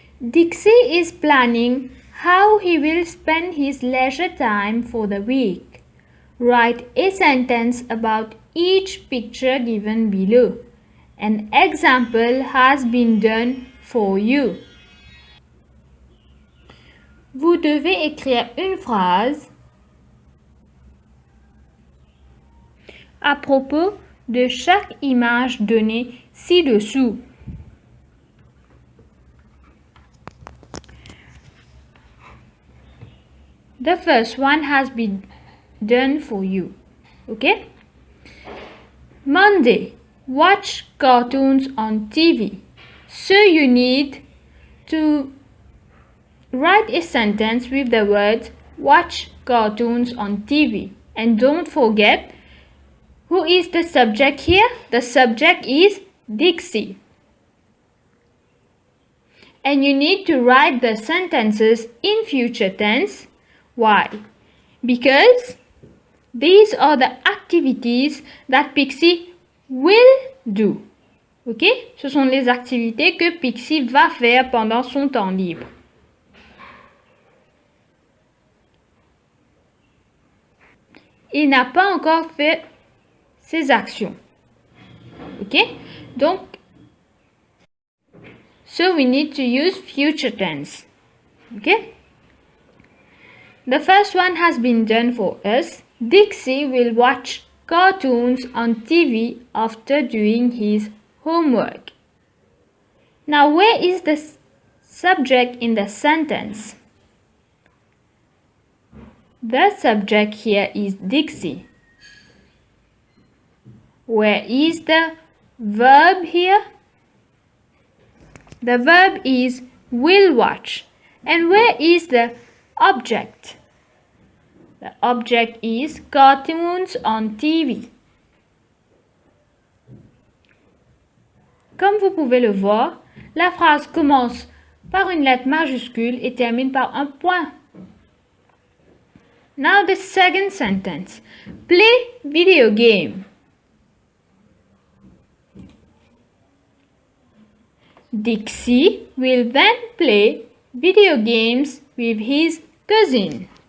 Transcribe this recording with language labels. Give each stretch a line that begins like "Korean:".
English: Dixie is planning how he will spend his leisure time for the week. Write a sentence about each picture given below. An example has been done for you.
French: Vous devez écrire une phrase à propos de chaque image donnée ci-dessous.
English: The first one has been done for you. Okay? Monday. Watch cartoons on TV. So you need to write a sentence with the words watch cartoons on TV. And don't forget, who is the subject here? The subject is Dixie. And you need to write the sentences in future tense. Why? Because these are the activities that Pixie will do. Ok?
French: Ce sont les activités que Pixie va faire pendant son temps libre. Il n'a pas encore fait ses actions.
English: Ok? Donc, so we need to use future tense. Okay? The first one has been done for us. Dixie will watch cartoons on TV after doing his homework. Now, where is the subject in the sentence? The subject here is Dixie. Where is the verb here? The verb is will watch. And where is the object? The object is cartoons on TV.
French: Comme vous pouvez le voir, la phrase commence par une lettre majuscule et termine par un point.
English: Now the second sentence. Play video game. Dixie will then play video games with his cousin.